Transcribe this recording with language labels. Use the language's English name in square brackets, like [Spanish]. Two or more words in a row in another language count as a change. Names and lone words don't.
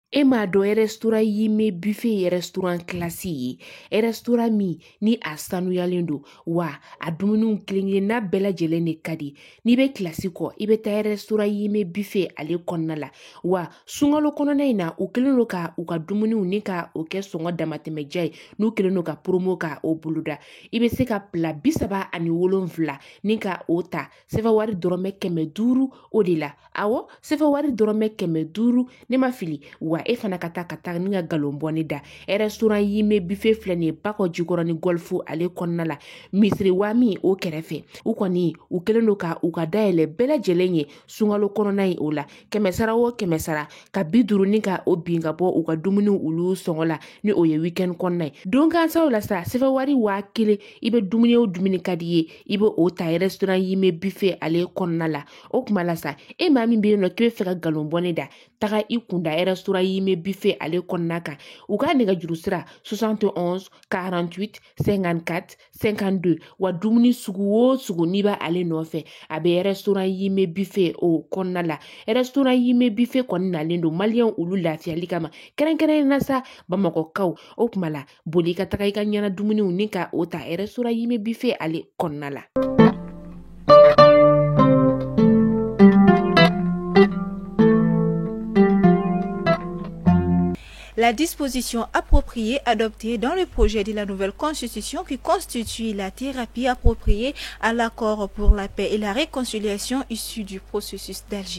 [Bambara] E m'a dɔn restaurant yi me buffet ye [French] restaurant classe [Bambara] ye restaurant min ni a sanuyalen don wa a dumuniw kelen-kelenna bɛɛ lajɛlen de ka di n'i bɛ kilasi kɔ i bɛ taa restaurant yi me buffet ale kɔnɔna la wa sunkalo kɔnɔna in na u kɛlen don ka u ka dumuniw ni ka o kɛ sɔngɔ damatɛmɛja ye n'u kɛlen don ka promo ka o boloda i bɛ se ka pla 37 ni ka o ta sɛfɛ wari dɔrɔmɛ 500 o de la awɔ sɛfɛ wari dɔrɔmɛ 500 ne ma fili wa e fana ka taa ni ka galon bɔni da restaurant yi me buffet filɛ nin ye Bakɔ Jikɔrɔ ni Golf ale kɔnɔna la misiri wa min o kɛrɛfɛ u kɔni u kɛlen don ka u ka dayɛlɛ bɛɛ lajɛlen ye sunkalo kɔnɔna ye o la 100 o 100 ka 50 ni ka o bin ka bɔ u ka dumuniw olu sɔngɔ la ni o ye weekend kɔnɔna ye don gansaw la sa sɛfɛ wari 1000 i bɛ dumuni o dumuni ka di ye i bɛ o ta restaurant yi me buffet ale kɔnɔna la o kuma la sa e maa min bɛ yen nɔ k'i bɛ fɛ ka galon bɔni da taga i kunda restaurant yi me buffet ale kɔnɔna kan u ka nɛgɛjuru sira 71 48 54 52 wa dumuni sugu o sugu n'i b'a ale nɔfɛ a bɛ restaurant yi me buffet o kɔnɔna la restaurant yi me buffet kɔni nalen don maliyɛnw olu lafiyali kama kɛrɛnkɛrɛnnen na sa bamakɔkaw o kuma la boli ka taga i ka ɲɛna dumuniw ni ka o ta restaurant yi me buffet ale kɔnɔna la. [French] La disposition appropriée adoptée dans le projet de la nouvelle constitution qui constitue la thérapie appropriée à l'accord pour la paix et la réconciliation issue du processus d'Alger.